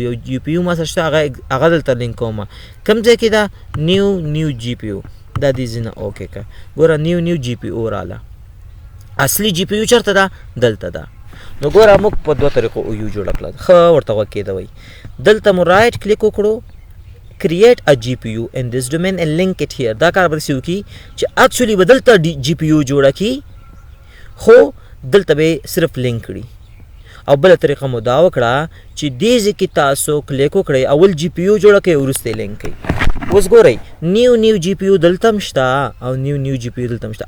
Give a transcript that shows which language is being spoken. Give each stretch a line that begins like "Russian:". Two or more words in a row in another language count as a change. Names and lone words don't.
Pashto: یو جی پی یو ما سره شته هغه دلته لینک کومه. کوم ځای کې ده
English: new GPU,
Pashto: دا دې ځینه اوکې کړه. ګوره
English: new GPU
Pashto: راله، اصلي جی پی یو چېرته ده دلته ده. نو ګوره موږ په 2 طریقو اویو جوړه کړه. ښه ورته غوږ کېدوئ. دلته مو
English: right click
Pashto: وکړو
English: create a GPU in this domain and link it here.
Pashto: دا کار به داسې وکړي چې اکچولی به دلته جی پی یو جوړه کړي خو دلته به صرف لینک کړي. او بله طریقه مو دا وکړه چې دې ځای کې تاسو کلیک وکړئ اول جی پی یو جوړه کړئ وروسته لینک کړئ. اوس ګورئ
English: new GPU
Pashto: دلته هم شته او
English: new GPU
Pashto: دلته هم شته.